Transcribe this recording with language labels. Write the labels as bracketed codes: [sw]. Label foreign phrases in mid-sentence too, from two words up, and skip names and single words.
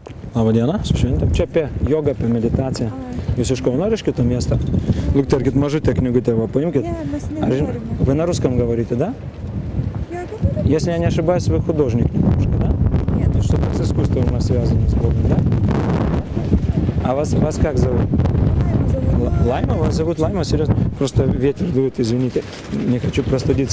[lt] Labą dieną, su šventėm. Čia apie jogą, apie meditaciją. Jūs iš Kauno ar iš kito miesto? Lukterkit, mažutę knygutę, paimkit. [ru] Вы на русском говорите, да? Я говорю. Если я не ошибаюсь, вы художник немножко, да? Нет. Что-то с искусством у нас связано с Богом, да? А вас как зовут? Лайма? Вас зовут Лайма? Серьезно? Просто ветер дует, извините, не хочу простудиться.